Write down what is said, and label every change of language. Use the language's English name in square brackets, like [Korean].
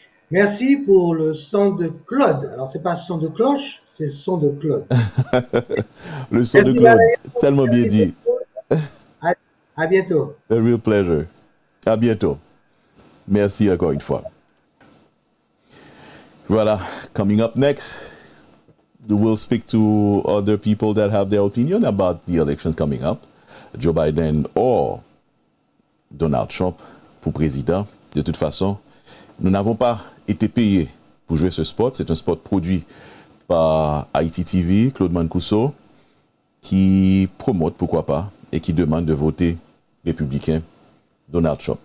[French] Merci pour le son de Claude. Alors, c'est pas son de cloche, c'est le son de Claude. Le son de Claude, tellement bien dit. À bientôt. [English] A real pleasure. [French] À bientôt. Merci encore une fois. Voilà, [English] coming up next, we'll speak to other people that have their opinion about the elections coming up. [French] Joe Biden or Donald Trump pour président. De toute façon, nous n'avons pas été payés pour jouer ce spot. C'est un spot produit par Haïti TV, Claude Mancuso, qui promote, pourquoi pas, et qui demande de voter républicain Donald Trump.